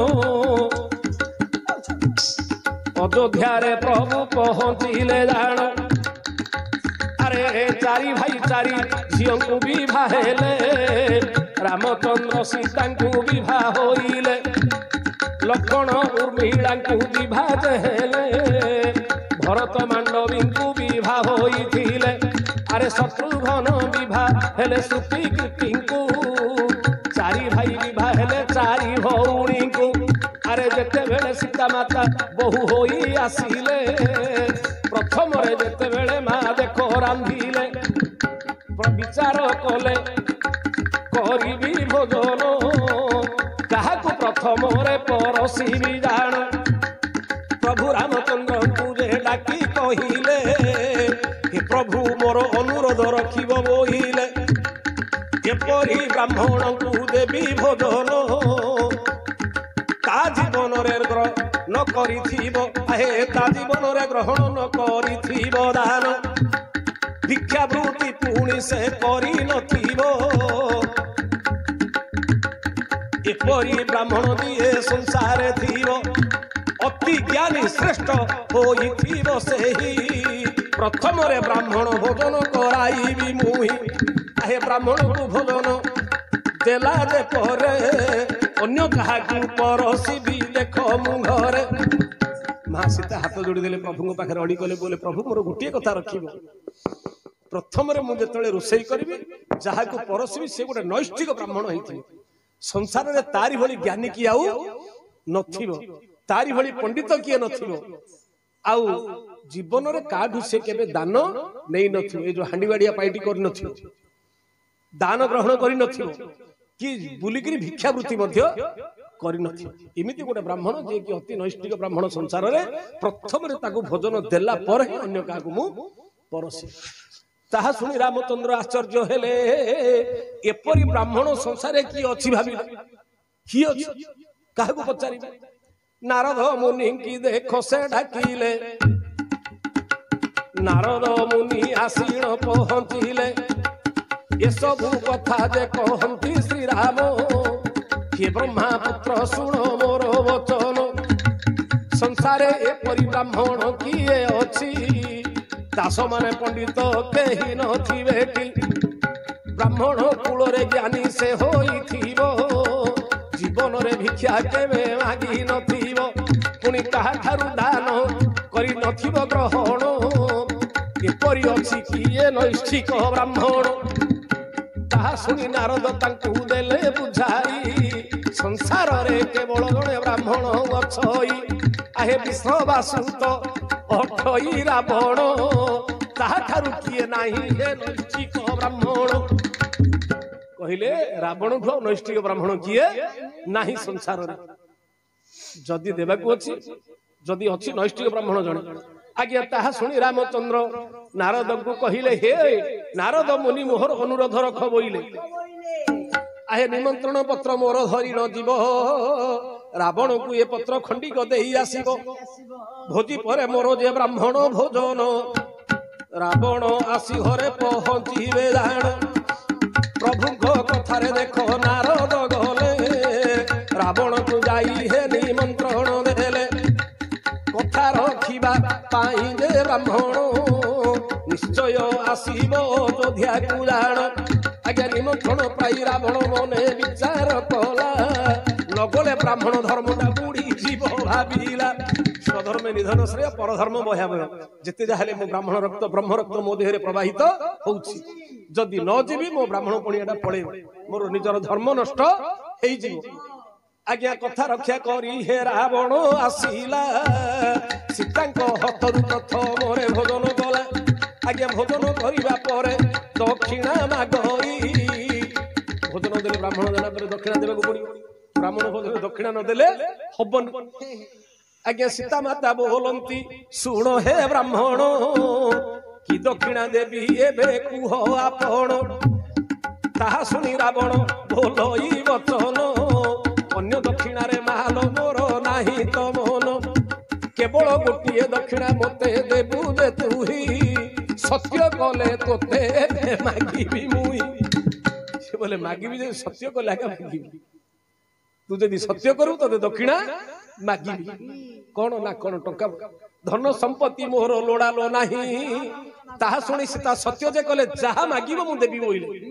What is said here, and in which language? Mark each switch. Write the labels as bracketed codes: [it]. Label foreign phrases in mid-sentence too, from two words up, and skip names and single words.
[or] ଅଯୋଧ୍ୟା ରେ ପ୍ରଭୁ ପହୁଞ୍ଚିଲେ ଜାଣ ଅରେ ଚାରି ଭାଇ ଚାରି ଝିୟୋ କୋ ବିବାହ ହେଲେ ରାମଚନ୍ଦ୍ର ସୀତା କୋ ବିବାହ ହୋଇଲେ ଲକ୍ଷ୍ମଣ ଉର୍ମିଳା କୋ ବିବାହ ହେଲେ ଭରତ ମାଣ୍ଡବୀ କୋ ବିବାହ ହୋଇଥିଲେ ଅରେ ଶତ୍ରୁଘ୍ନ ବିବାହ ହେଲେ ଶ୍ରୁତି କୀର୍ତ୍ତି କୋ ଚାରି ଭାଇ ବିବାହ ହେଲେ ଚାରି ଭଉଣୀ କୋ ଅରେ ଯେତେ ବେଳେ ସୀତା ମାତା ବହୁ ହୋଇ ଆସିଲେ ପ୍ରଥମ ରେ ଯେତେ ବେଳେ ମା ଦେଖ ରାନ୍ଧିଲେ ବିଚାର କଲେ କରିବି ଭୋଜନ କହା କୋ ପ୍ରଥମ ରେ ପରସିବି ଜାଣ ପ୍ରଭୁ ରାମଚନ୍ଦ୍ର କୋ ଯେ ଡାକି କହିଲେ ହେ ପ୍ରଭୁ ମୋର ଅନୁରୋଧ ରଖିବ ବୋଇଲେ ଏପରି ବ୍ରାହ୍ମଣ କୋ ଦେବୀ ଭୋଜନ ତା ଜୀବନ ରେ ନ କରିଥିବ ହେ ତା ଜୀବନ ରେ ଗ୍ରହଣ ନ କରିଥିବ ଦାନ ଭିକ୍ଷା ବୃତ୍ତି ପୁଣି ସେ କରି ନଥିବ ଏପରି ବ୍ରାହ୍ମଣ ଦିଏ ସଂସାର ଥିବ ଅତି ଜ୍ଞାନୀ ଶ୍ରେଷ୍ଠ ହୋଇଥିବ ସେହି ପ୍ରଥମ ରେ ବ୍ରାହ୍ମଣ ଭୋଜନ କରାଇବି ମୁହିଁ ହେ ବ୍ରାହ୍ମଣ କୋ ଭୋଜନ ଦେଲା ଯେ ପରେ ଅନ୍ୟ କହା କୋ ପରସିବି ଦେଖ ମୁ ଘରେ ମା ସୀତା ହାତ ଯୋଡ଼ି ଦେଲେ ପ୍ରଭୁ ପାଖେ ଅଡ଼ି କଲେ ବୋଲେ ପ୍ରଭୁ ମୋର ଗୋଟେ କଥା ରଖିବ ପ୍ରଥମ ରେ ମୁ ଯେତେଲେ ରୋଷେଇ କରିବି ଯାହା କୋ ପରସିବି ସେ ଗୋଟେ ନୈଷ୍ଠିକ ବ୍ରାହ୍ମଣ ହୋଇଥି ସଂସାର ରେ ତାରି ଭଳି ଜ୍ଞାନୀ କି ଆଉ ନଥିବ ତାରି ଭଳି ପଣ୍ଡିତ କିଏ ନଥିବ ଆଉ ଜୀବନ ରେ କାଢୁ ସେ କେବେ ଦାନ ନେଇ ନଥିବ ଏ ଯୋ ହାଣ୍ଡିବାଡ଼ିଆ ପାଇଟି କର ନଥିବ ଦାନ ଗ୍ରହଣ କରି ନଥିବ କି ବୁଲିକରି ଭିକ୍ଷା ବୃତ୍ତି ମଧ୍ୟ କରି ନଥିବ ଏମିତି ଗୋଟେ ବ୍ରାହ୍ମଣ ଯେ କି ଅତି ନୈଷ୍ଠିକ ବ୍ରାହ୍ମଣ ସଂସାର ରେ ପ୍ରଥମ ରେ ତାକୁ ଭୋଜନ ଦେଲା ପର ହିଁ ଅନ୍ୟ କାକୁ ମୁ ପରସି ତାହା ଶୁଣି ରାମଚନ୍ଦ୍ର ଆଶ୍ଚର୍ଯ୍ୟ ହେଲେ ଏପରି ବ୍ରାହ୍ମଣ ସଂସାର ରେ କି ଅଛି ଭାବି କି ଅଛି କାହା କୋ ପଚାରି ନାରଦ ମୁନି କି ଦେଖ ସେ ଡାକିଲେ ନାରଦ ମୁନି ଆସିଣ ପହୁଞ୍ଚିଲେ ଯେ ସବୁ କଥା ଯେ କହନ୍ତି ଶ୍ରୀ ରାମ ହେ ବ୍ରହ୍ମା ପୁତ୍ର ଶୁଣ ମୋର ବଚନ ସଂସାରେ ଏପରି ବ୍ରାହ୍ମଣ କିଏ ଅଛି ଦାସ ମାନେ ପଣ୍ଡିତ କେହି ନଥିବେ କି ବ୍ରାହ୍ମଣ କୁଳ ରେ ଜ୍ଞାନୀ ସେ ହୋଇଥିବ ଜୀବନ ରେ ଭିକ୍ଷା କେବେ ମାଗି ନଥିବ ପୁଣି କାହା ଠାରୁ ଦାନ କରି ନଥିବ ଗ୍ରହଣ ଏପରି ଅଛି କିଏ ନୈଷ୍ଠିକ ବ୍ରାହ୍ମଣ ତାହା ଶୁଣି ନାରଦ ତାଙ୍କୁ ଦେଲେ ବୁଝାଇ ସଂସାର ରେ କେବଳ ଜଣେ ବ୍ରାହ୍ମଣ ଅଛଇ ଆହେ ବିଷ୍ଣୁ ବାସୁତ ଅଠଇ ରାବଣ ତାହା ଠାରୁ କିଏ ନାହିଁ ହେ ନୈଷ୍ଠିକ ବ୍ରାହ୍ମଣ କହିଲେ ରାବଣ କୋ ନୈଷ୍ଠିକ ବ୍ରାହ୍ମଣ କିଏ ନାହିଁ ସଂସାର ରେ ଯଦି ଦେବାକୁ ଅଛି ଯଦି ଅଛି ନୈଷ୍ଠିକ ବ୍ରାହ୍ମଣ ଜଣେ ଆଜ୍ଞା ତାହା ଶୁଣି ରାମଚନ୍ଦ୍ର ନାରଦ କୋ କହିଲେ ହେ ନାରଦ ମୁନି ମୋହର ଅନୁରୋଧ ରଖ ବୋଇଲେ ଆହେ ନିମନ୍ତ୍ରଣ ପତ୍ର ମୋର ଧରି ନ ଯିବ ରାବଣ କୋ ଏ ପତ୍ର ଖଣ୍ଡିକ ଦେଇ ଆସିବ ଭୋଜି ପରେ ମୋର ଯେ ବ୍ରାହ୍ମଣ ଭୋଜନ ରାବଣ ଆସି ଘରେ ପହୁଞ୍ଚିବେ ଜାଣ ପ୍ରଭୁ କୋ କଥାରେ ଦେଖ ନାରଦ ଗଲେ ରାବଣ କୋ ଯାଇ ହେ ନିମନ୍ତ୍ରଣ ଦେଲେ କଥା ରଖିବା ପାଇଁ ଯେ ବ୍ରାହ୍ମଣ ନିଶ୍ଚୟ ଆସିବ ଅଯୋଧ୍ୟା କୋ ଜାଣ ଆଜ୍ଞା ନିମନ୍ତ୍ରଣ ପାଇ ରାବଣ ମନେ ବିଚାର କଲା ନଗଲେ ବ୍ରାହ୍ମଣ ଧର୍ମଟା ବୁଡ଼ି ଯିବ ଭାବିଲା [sa] स्वधर्म निधन श्रेय परधर्म भयावह [or] ଜିତେ ଯାହାଲେ ମୋ ବ୍ରାହ୍ମଣ ରକ୍ତ ବ୍ରହ୍ମ ରକ୍ତ ମୋ ଦେହରେ ପ୍ରବାହିତ ହେଉଛି ଯଦି ନ ଯିବି ମୋ ବ୍ରାହ୍ମଣ ପଣିଆଟା ପଳେ ମୋର ନିଜର ଧର୍ମ ନଷ୍ଟ ହେଇ ଯିବ ଆଜ୍ଞା କଥା ରକ୍ଷା କରି ହେ ରାବଣ ଆସିଲା ସୀତାଙ୍କ ହାତରୁ ପ୍ରଥମ ରେ ଭୋଜନ କଲା ଆଜ୍ଞା ଭୋଜନ କରିବା ପରେ ଦକ୍ଷିଣା ମାଗଇ ଭୋଜନ ଦେଲେ ବ୍ରାହ୍ମଣ ଦେଲା ପରେ ଦକ୍ଷିଣା ଦେବାକ ପଡ଼ିୟୋ ବ୍ରାହ୍ମଣ ଭୋଜନ ଦକ୍ଷିଣା ନ ଦେଲେ ହବନ ଆଜ୍ଞା ସୀତା ମାତା ବୋଲନ୍ତି ଶୁଣ ହେ ବ୍ରାହ୍ମଣ କି ଦକ୍ଷିଣା ଦେବି ଏବେ କୁହ ଆପଣ ତାହା ଶୁଣି ରାବଣ ବୋଲଇ ବଚନ ଅନ୍ୟ ଦକ୍ଷିଣା ରେ ମାଲ ମୋର ନାହିଁ ତୋ ମନ କେବଳ ଗୋଟିଏ ଦକ୍ଷିଣା ମତେ ଦେବୁ ଦେ ତୁହି ସତ୍ୟ କଲେ ତୋତେ ମାଗିବି ମୁଇଁ ସେ ବୋଲେ ମାଗିବି ଯେ ସତ୍ୟ କଲେ ଆଗେ ମାଗିବି ତୁ ଯଦି ସତ୍ୟ କରୁ ତତେ ଦକ୍ଷିଣା ମାଗିବି କୋନ ନା କୋନ ଟଙ୍କା ଧନ ସମ୍ପତ୍ତି ମୋର ଲୋଡ଼ାଲୋ ନାହିଁ ତାହା ଶୁଣି ସୀତା ସତ୍ୟ ଯେ କଲେ ଯାହା ମାଗିବ ମୁ ଦେବି ବୋଇଲେ